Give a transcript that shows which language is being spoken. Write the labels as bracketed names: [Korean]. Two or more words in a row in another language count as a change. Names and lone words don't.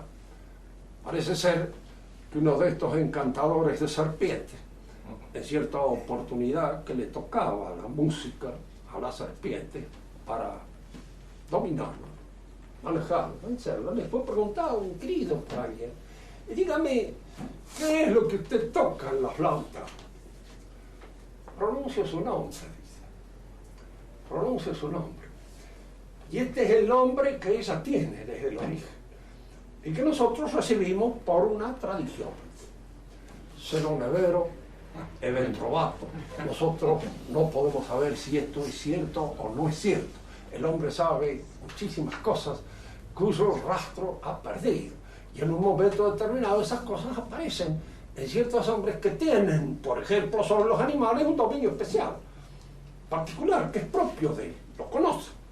[Spanish] Parece ser que uno de estos encantadores de serpientes, en cierta oportunidad que le tocaba la música a la serpiente para dominarlo, manejarlo, vencerlo, le fue preguntado un querido por alguien, y dígame, ¿qué es lo que usted toca en la flauta? Pronuncie su nombre, dice. Pronuncie su nombre. Y este es el nombre que ella tiene desde el origen, y que nosotros recibimos por una tradición. [Italian] Se non è vero, è ben trovato. [Spanish] Nosotros no podemos saber si esto es cierto o no es cierto. El hombre sabe muchísimas cosas cuyo rastro ha perdido. Y en un momento determinado esas cosas aparecen en ciertos hombres que tienen, por ejemplo, sobre los animales un dominio especial, particular, que es propio de él, los conoce.